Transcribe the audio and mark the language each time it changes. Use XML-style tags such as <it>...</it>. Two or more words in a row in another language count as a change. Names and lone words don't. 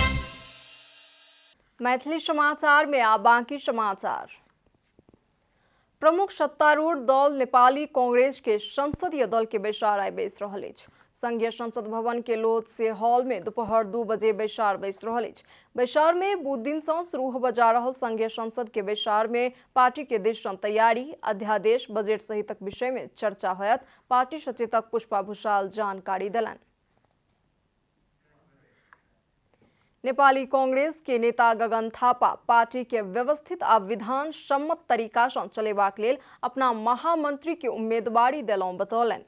<mai>मैथिली समाचार में आप बाकी समाचार। प्रमुख सत्तारूढ़ दल नेपाली कांग्रेस के संसदीय दल के बैसार आइ बैस रहल अछि। संघीय संसद भवन के लोध से हॉल में दोपहर 2 बजे बैसार बैस रहल अछि। बैसार में बुध दिन से शुरू होबय जा रहल संघीय संसद के बैसार में पार्टी के दिशा तैयारी, अध्यादेश, बजट सहितक विषय में चर्चा होयत। पार्टी सचेतक पुष्पा भूषाल जानकारी देलनि। नेपाली कांग्रेस के नेता गगन थापा पार्टी के व्यवस्थित आ विधान सम्मत तरीका से चलेबाक लेल अपना महामंत्री के उम्मीदवारी देलौं बतौलनि।</mai>